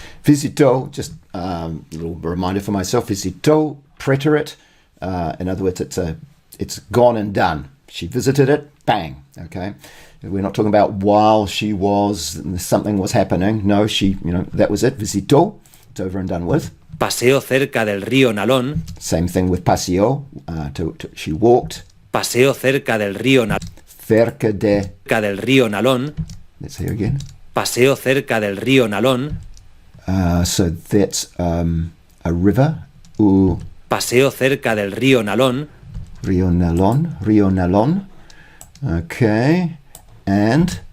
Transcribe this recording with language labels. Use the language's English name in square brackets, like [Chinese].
[English] Visitó, just a little reminder for myself, visitó, preterite. In other words, it's gone and done. She visited it, bang, okay? We're not talking about while she was, something was happening. No, that was it, visitó, it's over and done with. [Spanish] Paseó cerca del río Nalón. [English] Same thing with paseó, she walked. [Spanish] Paseó cerca del río Nalón. Cerca del río Nalón. [English] Let's hear again. [Spanish] Paseó cerca del río Nalón. [English] So that's a river. [Spanish] Paseó cerca del río Nalón. [English] Río Nalón. Okay. And